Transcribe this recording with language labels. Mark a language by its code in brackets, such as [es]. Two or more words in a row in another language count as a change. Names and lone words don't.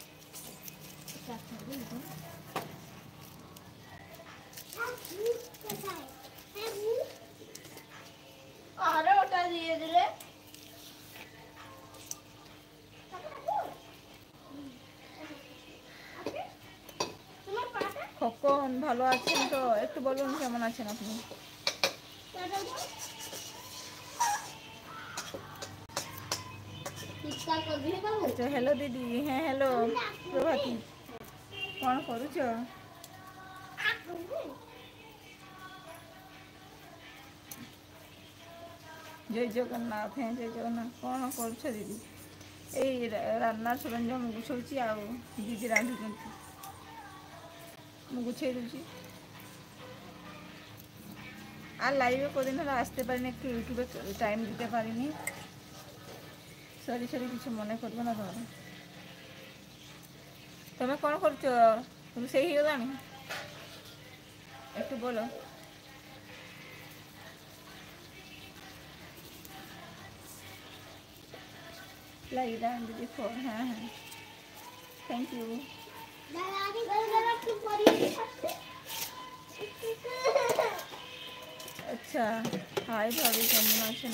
[bn] আরে ওটা দিয়ে দিলে খোকন, ভালো আছেন তো? একটু বলুন কেমন আছেন আপনি। আচ্ছা, হ্যালো দিদি। হ্যাঁ হ্যালো প্রভাতী, [or] କ'ଣ କରୁଛ? [bn] জয় জগন্নাথ। হ্যাঁ জয় জগন্নাথ। [or] କ'ଣ କରୁଛ ଦିଦି? ଏଇ ରାନ୍ନାର ସରଞ୍ଜାମ ଗୁଛଉଛି, ଆଉ ଦିଦି ରାନ୍ଧୁଛନ୍ତି, ମୁଁ [bn] গুছিয়ে দিচ্ছি। আর লাইভে কদিন হলো আসতে পারিনি, একটু ইউটিউবে টাইম দিতে পারিনি, সরি সরি, কিছু মনে করবে না তোমরা। [or] তুমি କ'ଣ କରୁଛ? ରୋଷେଇ ହେଇଗଲାଣି? [bn] একটু বলো। লাইভটা দিদি ফোন, হ্যাঁ হ্যাঁ, [en] thank you. [bn] আচ্ছা, হাই ভাবি, কেমন আছেন?